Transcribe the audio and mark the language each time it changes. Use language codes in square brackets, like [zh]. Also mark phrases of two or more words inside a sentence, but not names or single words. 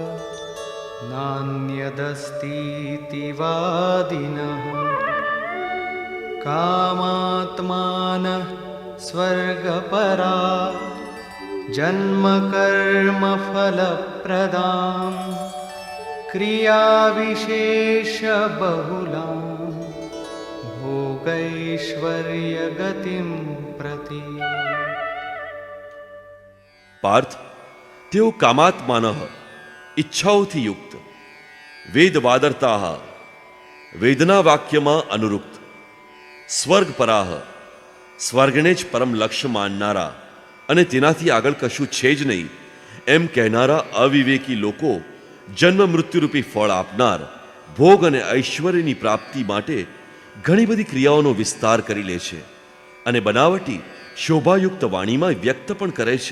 [sa] नान्यदस्तीति वादिनः कामात्मानः स्वर्गपरा जन्मकर्मफलप्रदाम् क्रियाविशेषबहुलां भोगैश्वर्यगतिं प्रति. [gu] પાર્થ, તેઓ કામાત્માનઃ, ઈચ્છાઓથી યુક્ત, વેદવાદરતાઃ, વેદના વાક્યમાં અનુરુક્ત, સ્વર્ગપરાઃ, સ્વર્ગને જ પરમ લક્ષ્ય માનનારા અને તેનાથી આગળ કશું છે જ નહીં એમ કહેનારા અવિવેકી લોકો જન્મ મૃત્યુરૂપી ફળ આપનાર ભોગ અને ઐશ્વર્યની પ્રાપ્તિ માટે ઘણી બધી ક્રિયાઓનો વિસ્તાર કરી લે છે અને બનાવટી શોભાયુક્ત વાણીમાં વ્યક્ત પણ કરે છે.